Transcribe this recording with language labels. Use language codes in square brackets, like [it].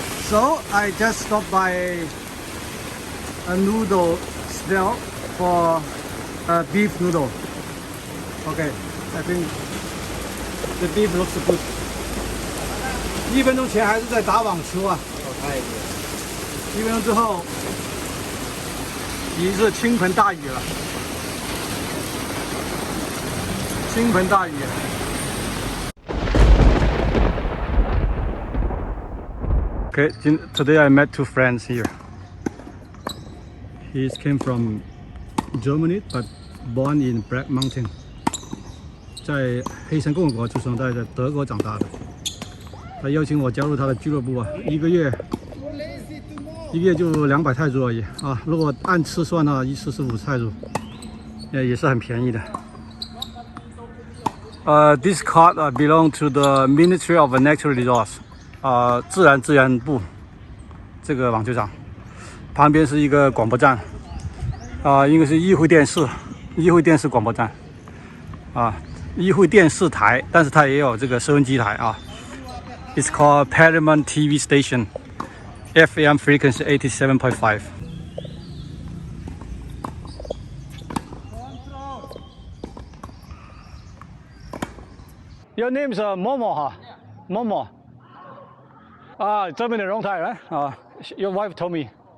[en] So I just stopped by a noodle stall for a beef noodle. Okay, I think the beef looks good. [zh] 1分钟前还是在打网球啊！1分钟之后，已经是倾盆大雨了。倾盆大雨。 [en] Okay, today I met two friends here. He came from Germany, but born in Black Mountain. [zh] 在黑山共和国出生，在德国长大的。他邀请我加入他的俱乐部啊，一个月就200泰铢而已啊。如果按次算呢，一次是50泰铢，也是很便宜的。 [en] This court belong to the Ministry of Natural Resources. [zh] 自然资源部这个网球场旁边是一个广播站应该是议会电视广播站议会电视台，但是它也有这个收音机台啊。 [en] It's called Paramount TV Station, FM frequency 87.5. Your name is Momo, huh? Momo. [zh] 这边的龙台人 [en] Your wife told me.